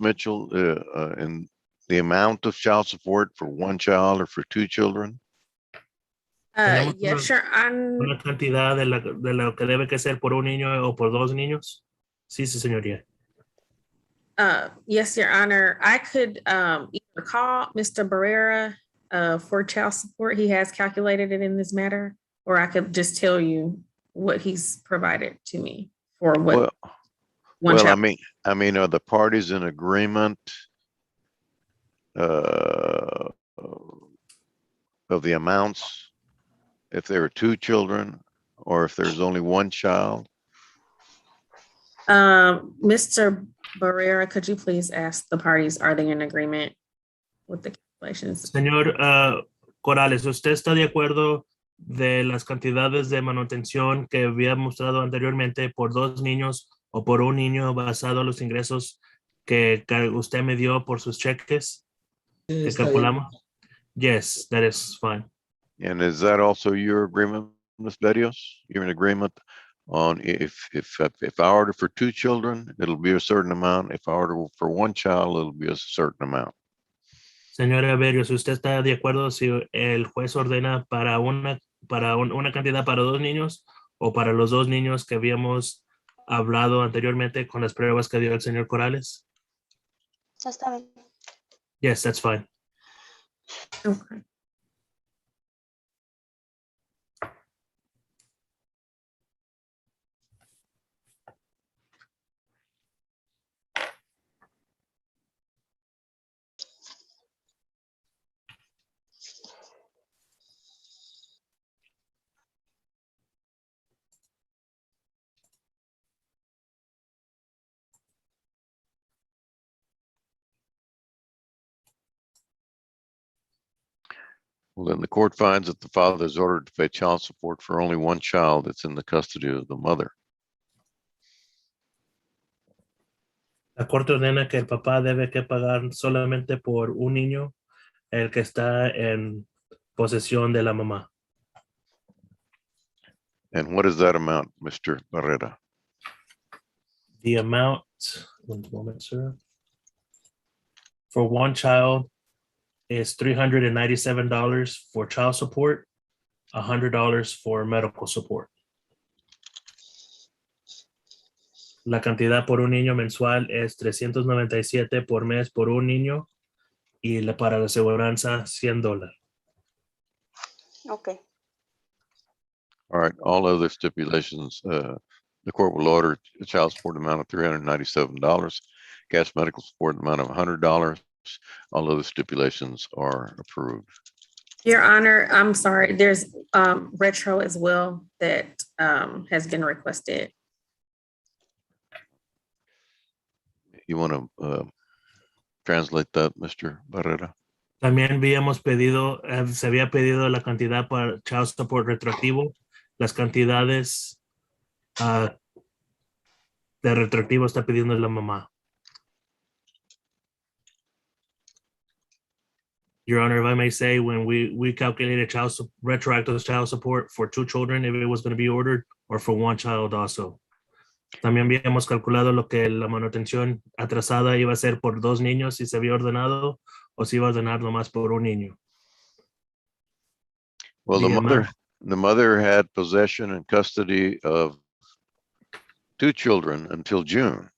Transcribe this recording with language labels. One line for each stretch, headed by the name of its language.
English: Mitchell, in the amount of child support for one child or for two children?
Spanish: Tenemos
English: Yes, Your Honor.
Spanish: una cantidad de lo que debe que ser por un niño o por dos niños. Sí, sí, señoría.
English: Yes, Your Honor. I could either call Mr. Barrera for child support. He has calculated it in this matter, or I could just tell you what he's provided to me for what Well, one well, child. I mean, are the parties in agreement of the amounts? If there are two children, or if there's only one child? Mr. Barrera, could you please ask the parties, are they in agreement with the calculations?
Spanish: Señor Corales, ¿usted está de acuerdo de las cantidades de manutención que había mostrado anteriormente por dos niños o por un niño basado en los ingresos que usted me dio por sus cheques Sí, que está bien. calculamos?
English: Yes, that is fine. And is that also your agreement, Ms. Berrios? You're in agreement on if I order for two children, it'll be a certain amount. If I order for one child, it'll be a certain amount.
Spanish: Señora Berrios, ¿usted está de acuerdo si el juez ordena para una cantidad para dos niños o para los dos niños que habíamos hablado anteriormente con las pruebas que dio el señor Corales? Está bien.
English: Yes, that's fine. Okay. Well, then the court finds that the father is ordered to pay child support for only one child that's in the custody of the mother.
Spanish: La corte ordena que el papá debe que pagar solamente por un niño, el que está en posesión de la mamá.
English: And what is that amount, Mr. Barrera? The amount, one moment, sir. For one child is $397 for child support, $100 for medical support. La cantidad por un niño mensual es $397 por mes por un niño y para la aseguranza $100. Ok. All right, all other stipulations, the court will order a child support amount of $397, cash medical support amount of $100. All other stipulations are approved. Your Honor, I'm sorry, there's retro as well that has been requested. You want to translate that, Mr. Barrera?
Spanish: También habíamos pedido, se había pedido la cantidad para child support retroactivo. Las cantidades de retroactivo está pidiendo la mamá.
English: Your Honor, if I may say, when we calculated retroactive child support for two children, if it was going to be ordered, or for one child also.
Spanish: También habíamos calculado lo que la manutención atrasada iba a ser por dos niños si se había ordenado o si iba a ordenar nomás por un niño.
English: Well, the mother had possession and custody of two children until June.